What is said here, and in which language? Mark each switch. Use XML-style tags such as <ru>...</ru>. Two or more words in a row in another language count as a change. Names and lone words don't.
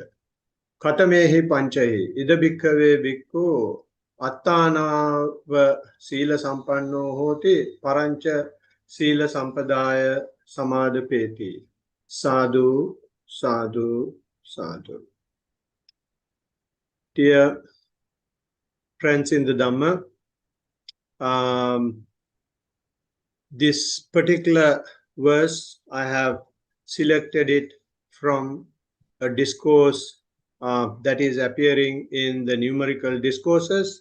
<pi>Katamehi panchahi ida bhikkhave bhikkhu attanava sila sampanno hoti parancha sila sampadaya samadapeti. Sadhu, sadhu, sadhu.</pi> <en>Dear friends in the Dhamma, this particular verse, I have selected it from a discourse that is appearing in the numerical discourses.</en>